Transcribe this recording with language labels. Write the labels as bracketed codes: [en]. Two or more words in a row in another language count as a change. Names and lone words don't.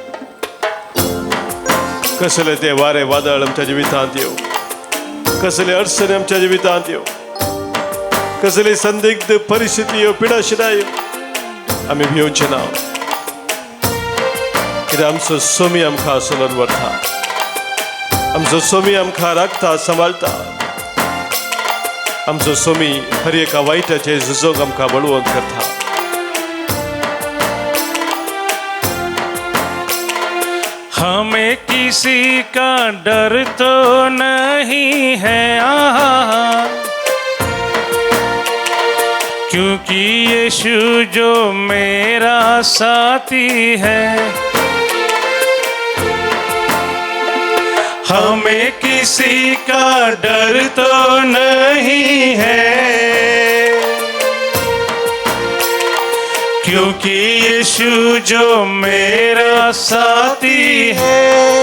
[kok] कसले ते वारे वादळ आमच्या जिवितांत येऊ कसले अडचणी आमच्या जिवितांत येऊ कसले संदिग्ध परिस्थिती येऊ पिडाशिना येऊ आम्ही भिवचे ना कित्याक आमचो सोमी आमकां सोलून व्हरता आमचो सोमी आमकां राखता सांबाळटा आमचो सोमी हर एका वायटाचे झुजोंक आमकां बळवंत करता [hi] हमें किसी का डर तो नहीं है क्योंकि यीशु जो मेरा साथी है हमें किसी का डर तो नहीं है क्योंकि यीशु जो मेरा साथी है